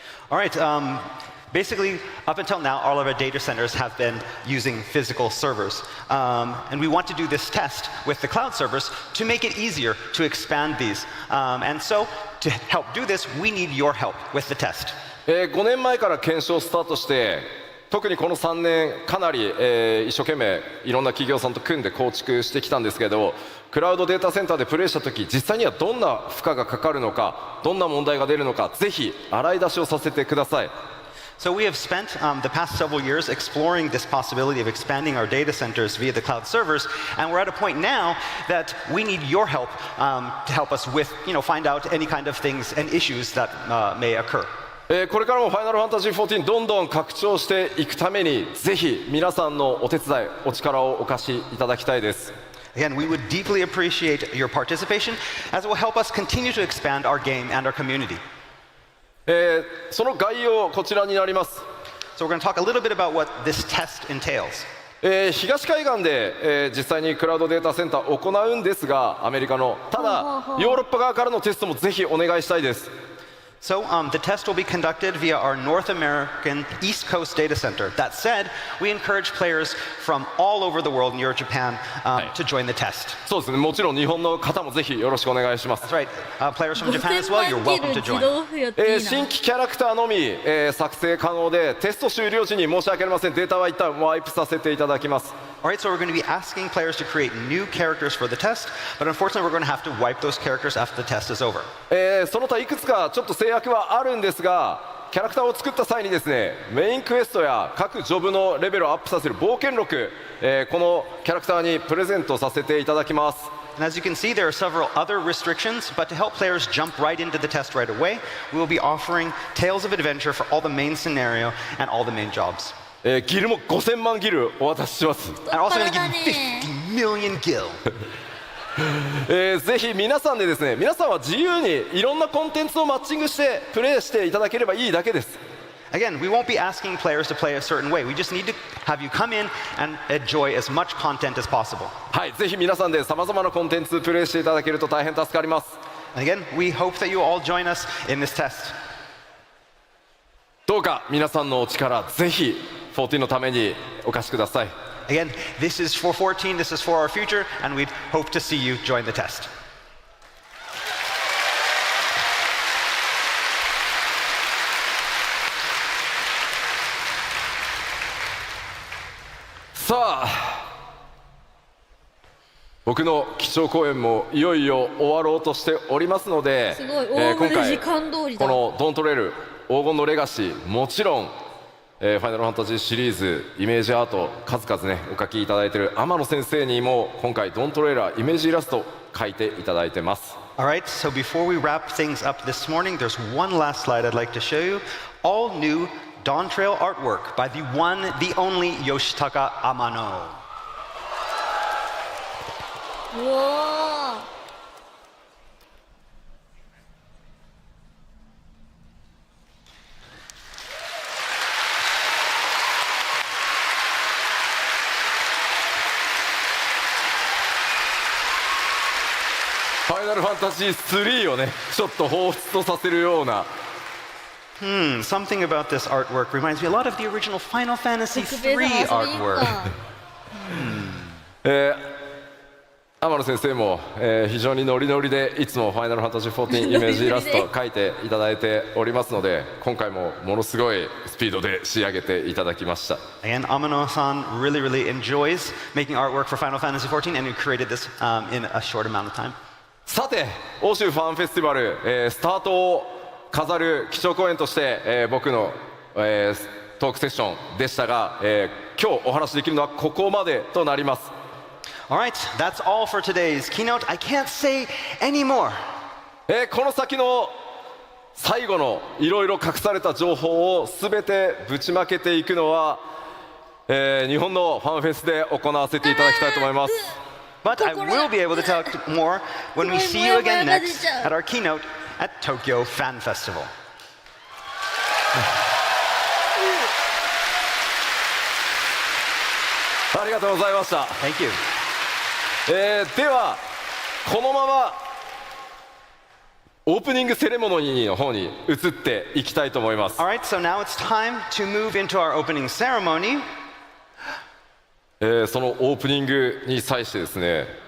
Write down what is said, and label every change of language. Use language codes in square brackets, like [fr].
[en] All right, basically, up until now, all of our data centers have been using physical servers. And we want to do this test with the cloud servers to make it easier to expand these. And so, to help do this, we need your help with the test. [ja] 5年前から検証スタートして、特にこの3年かなり、一生懸命いろんな企業さんと組んで構築してきたんですけど、クラウドデータセンターでプレイした時、実際にはどんな負荷がかかるのか、どんな問題が出るのか、ぜひ洗い出しをさせてください。 [en] So we have spent the past several years exploring this possibility of expanding our data centers via the cloud servers, and we're at a point now that we need your help to help us with, you know, find out any kind of things and issues that may occur. [ja] これからもファイナルファンタジー14どんどん拡張していくために、ぜひ皆さんのお手伝い、お力をお貸しいただきたいです。 [en] Again, we would deeply appreciate your participation, as it will help us continue to expand our game and our community. [ja] その概要こちらになります。 [en] So we're going to talk a little bit about what this test entails. [ja] 東海岸で、実際にクラウドデータセンターを行うんですが、アメリカのただヨーロッパ側からのテストもぜひお願いしたいです。 [en] So the test will be conducted via our North American East Coast data center. That said, we encourage players from all over the world, near Japan, to join the test. [ja] そうですね、もちろん日本の方もぜひよろしくお願いします。 [en] That's right. Players from Japan as well, you're welcome to [ja] 自 [en] join. [ja] 動付与っていいな。新規キャラクターのみ、作成可能で、テスト終了時に申し訳ありません、データは一旦ワイプさせていただきます。 [en] Alright, so we're going to be asking players to create new characters for the test, but unfortunately we're going to have to wipe those characters after the test is over. [ja] その他いくつかちょっと制約はあるんですが、キャラクターを作った際にですね、メインクエストや各ジョブのレベルをアップさせる冒険録、このキャラクターにプレゼントさせていただきます。 [en] And as you can see, there are several other restrictions, but to help players jump right into the test right away, we will be offering Tales of Adventure for all the main scenario and all the main jobs. [ja] ギルも5000万ギルお渡しします。 [en] And also going to give you 50 million gil. [ja] ぜひ皆さんでですね、皆さんは自由にいろんなコンテンツをマッチングしてプレイしていただければいいだけです。 [en] Again, we won't be asking players to play a certain way. We just need to have you come in and enjoy as much content as possible. [ja] はい、ぜひ皆さんでさまざまなコンテンツプレイしていただけると大変助かります。 [en] And again, we hope that you all join us in this test. [ja] どうか皆さんのお力ぜひ14のためにお貸しください。 [en] Again, this is for 14, this is for our future, and we hope to see you join the test. [ja] さあ、僕の基調講演もいよいよ終わろうとしておりますので、すごい大今回時間通りだ。このドントレール黄金のレガシー、もちろんファイナルファンタジーシリーズイメージアート数々ねお描きいただいている天野先生にも今回ドントレーラーイメージイラスト描いていただいてます。 [en] Alright, so before we wrap things up this morning, there's one last slide I'd like to show you. All new Dawn Trail artwork by the one, the only Yoshitaka Amano. [ja] うおー。ファイナルファンタジー3をねちょっと彷彿とさせるような [en] Something about this artwork reminds me a lot of the original Final Fantasy [ja] 特別 [en] III [ja] な遊び [en] artwork. [ja] か。天野先生も、非常にノリノリでいつもファイナルファンタジー14イメージイラスト描いていただいておりますので、今回もものすごいスピードで仕上げていただきました。 [en] Again, Amano-san really enjoys making artwork for Final Fantasy 14, and he created this in a short amount of time. [ja] さて欧州ファンフェスティバル、スタートを飾る基調講演として、僕の、トークセッションでしたが、今日お話しできるのはここまでとなります。 [en] Alright, that's all for today's keynote. I can't say any more. [ja] この先の最後のいろいろ隠された情報をすべてぶちまけていくのは、日本のファンフェスで行わせていただきたいと思います。 [en] But I will be able to talk more when we see you again next at our keynote at Tokyo Fan Festival. [ja] ありがとうございました。 [en] Thank you. [ja] ではこのままオープニングセレモニーの方に移っていきたいと思います。 [en] Alright, so now it's time to move into our opening ceremony. [ja] そのオープニングに際してですね、